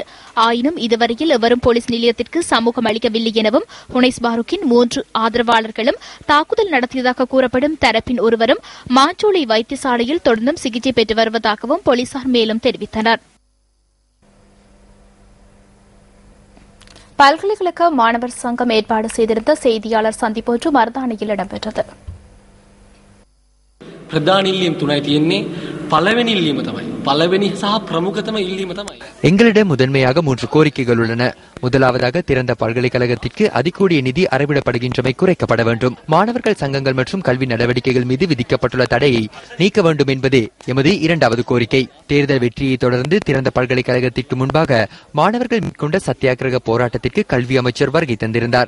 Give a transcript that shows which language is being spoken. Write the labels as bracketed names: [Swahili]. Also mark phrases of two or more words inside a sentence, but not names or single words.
[Tamil] ஆயினும் இதுவரையில் எவரும் போலீஸ் நிலையத்திற்கு சமூகம் அளிக்கவில்லை எனவும் ஹுனைஸ் பாரூக்கின் 3 ஆதரவாளர்களும் தாக்குதல் நடத்தியதாக கூறப்படும் தரப்பின் ஒருவரும் மாஞ்சோலை வைத்தியசாலையில் தொடர்ந்தும் சிகிச்சை பெற்று வருவதாகவும் போலீசார் மேலும் தெரிவித்தனர். பல்கலைக்கழக மாணவர் சங்கம் ஏற்பாடு செய்திருந்த செய்தியாளர் சந்திப்பு ஒன்று மருதானையில் இடம்பெற்றது. [Sinhala] ප්‍රධාන ඉල්ලීම් තුනයි තියෙන්නේ. පළවෙනි ඉල්ලීම තමයි. පළවෙනි සහ ප්‍රමුඛතම ඉල්ලීම තමයි. [Tamil] எங்களிடம் முதன்மையாக 3 கோரிக்கைகள் உள்ளன. முதலாவதாக திறந்த பல்கலைக்கழகத்திற்கு அதிகூடிய நிதி அறவிடப்படுகின்றமை குறைக்கப்பட வேண்டும். மாணவர்கள் சங்கங்கள் மற்றும் கல்வி நடவடிக்கைகள் மீது விதிக்கப்பட்டுள்ள தடையை நீக்க வேண்டும் என்பதே எமது இரண்டாவது கோரிக்கை. தேர்தல் வெற்றியை தொடர்ந்து திறந்த பல்கலைக்கழகத்திற்கு முன்பாக மாணவர்கள் மேற்கொண்ட சத்தியாகிரக போராட்டத்திற்கு கல்வி அமைச்சர் வருகை தந்திருந்தார்.